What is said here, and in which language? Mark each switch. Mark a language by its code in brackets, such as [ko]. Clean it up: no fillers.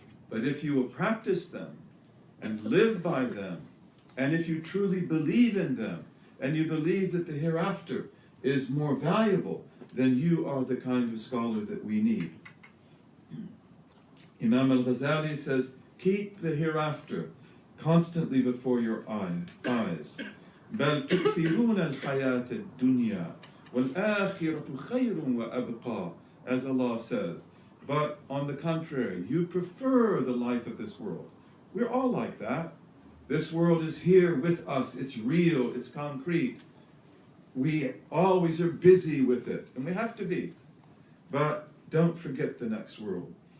[en] But if you will practice them and live by them, and if you truly believe in them, and you believe that the hereafter is more valuable, then you are the kind of scholar that we need. Imam al-Ghazali says, keep the hereafter constantly before your eyes. [ar] بل تؤثرون الحياة الدنيا والآخرة خير وأبقى, as Allah says. [en] But on the contrary, you prefer the life of this world. We're all like that. This world is here with us. It's real. It's concrete. We always are busy with it, and we have to be. But don't forget the next world.